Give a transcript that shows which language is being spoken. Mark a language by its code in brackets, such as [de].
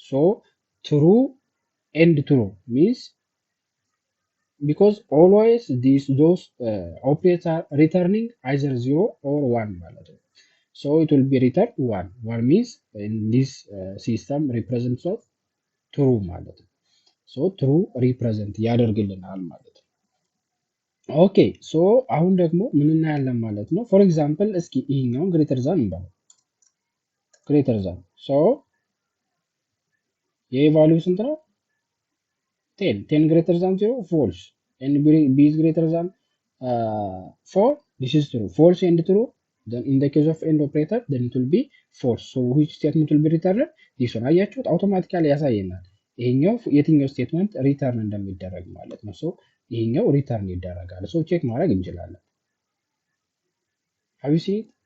[en] So true and true means because always those operators are returning either 0 or 1 [am] ማለት ነው። [en] So it will be return 1. 1 means in this system represents what? [am] True ማለት ነው። [en] So true represent [am] ያደርግልናል ማለት ነው። ኦኬ ሶ አሁን ደግሞ ምን እናያለን ማለት ነው። ፎር ኤግዛምፕል እስኪ ይሄኛውን ግሬተር ዛን እንበለው። ግሬተር ዛን ሶ የኤ ቫልዩ ስንት ነው? [en] 10 10 greater than 0 false and b is greater than 4, this is true. False and true, then in the case of end operator then it will be false. So which statement will be returned? this one [am] አያችሁት አውቶማቲካሊ ያሳየናል ይሄኛው የትኛው ስቴትመንት ሪተርን እንደሚደረግ ማለት ነው። ሶ ይሄኛው ሪተርን ይደረጋል። ሶ ቼክ ማድረግ እንችላለን። [en] have you seen it?